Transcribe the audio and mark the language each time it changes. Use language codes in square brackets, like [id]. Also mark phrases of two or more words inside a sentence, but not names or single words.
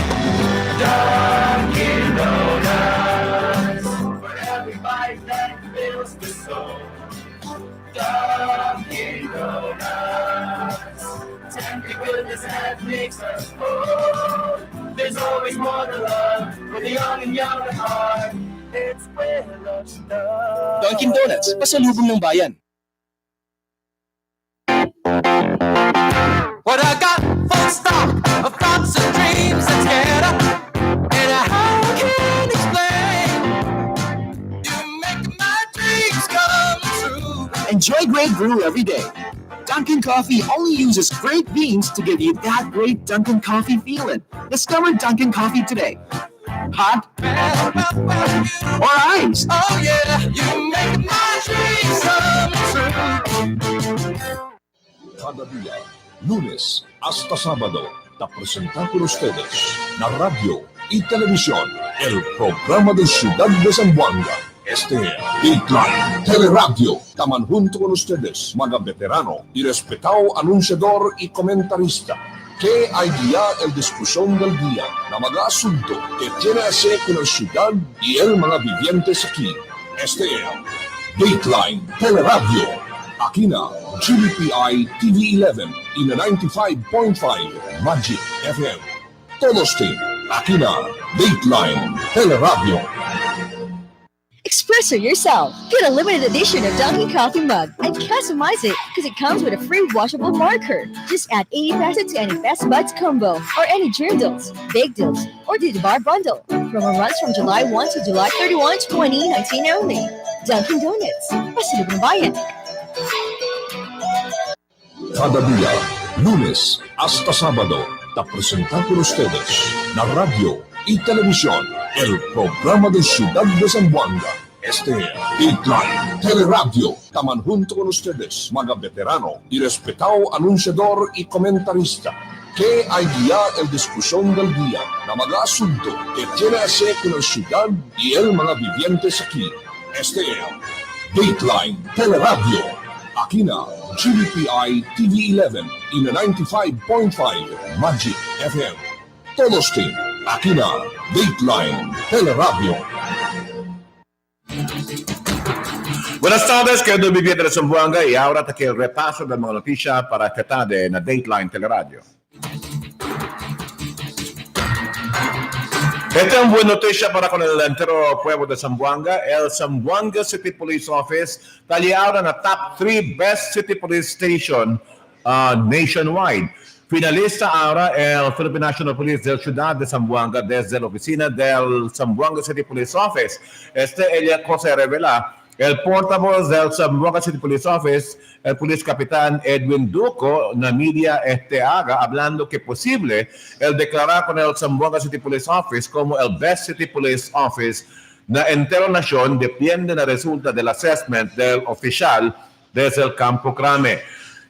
[en] Dunkin' Donuts, for every bite that fills the soul. Dunkin' Donuts, tender goodness that makes us whole. There's always more to love for the young and young at heart. It's where love starts. Dunkin' Donuts, [tl] pasalubong ng bayan. [en] What I got full stock of thoughts and dreams that's scared up, and I can't explain. You make my dreams come true. Enjoy great brew every day. Dunkin' Coffee only uses great beans to give you that great Dunkin' Coffee feeling. Discover Dunkin' Coffee today. Hot or iced. Oh yeah, you make my dreams come true. [cbk] Cada día, lunes hasta sábado, te presenta con ustedes la radio y televisión, el programa de Ciudad de Zamboanga. Este es Dateline Teleradyo. Taman junto con ustedes, mga veterano y respetado anunciador y comentarista, que hay guía el discusión del día na mga asunto que tiene a ser con la ciudad y el mga vivientes aquí. Este es Dateline Teleradyo. Aquí na GBPI TV11 y na 95.5 Magic FM. Todos team, aquí na Dateline Teleradyo. [en] Express yourself. Get a limited edition of Dunkin' Coffee mug and customize it because it comes with a free washable marker. Just add 80 pesos to any Best Buds combo or any Dream Deals, Big Deals, or the Bar Bundle. Promo runs from July 1 to July 31, 2019 only. Dunkin' Donuts. [tl] Pasalubong ng bayan. [cbk] Cada día, lunes hasta sábado, te presenta con ustedes la radio y televisión, el programa de Ciudad de Zamboanga. Este es Dateline Teleradyo. Taman junto con ustedes, mga veterano y respetado anunciador y comentarista, que hay guía el discusión del día na mga asunto que tiene a ser con la ciudad y el mga vivientes aquí. Este es Dateline Teleradyo. Aquí na GBPI TV11 y na 95.5 Magic FM. Todos team, aquí na Dateline Teleradyo. Buenas tardes, querido viviente de Zamboanga, y ahora te quiero repaso de mga noticia para esta tarde na Dateline Teleradyo. Esta es una buena noticia para con el entero pueblo de Zamboanga. El Zamboanga City Police Office está ahora en la [en] top 3 best city police station nationwide. [cbk] Finalista ahora el Philippine National Police de la ciudad de Zamboanga desde la oficina del Zamboanga City Police Office. Ella cosa revela el portavoz del Zamboanga City Police Office, el police capitán Edwin Duco, na media haga, hablando que posible el declarar con el Zamboanga City Police Office como el [en] best city police office [cbk] na entero nación depende na resulta del assessment del oficial desde el Campo Crame.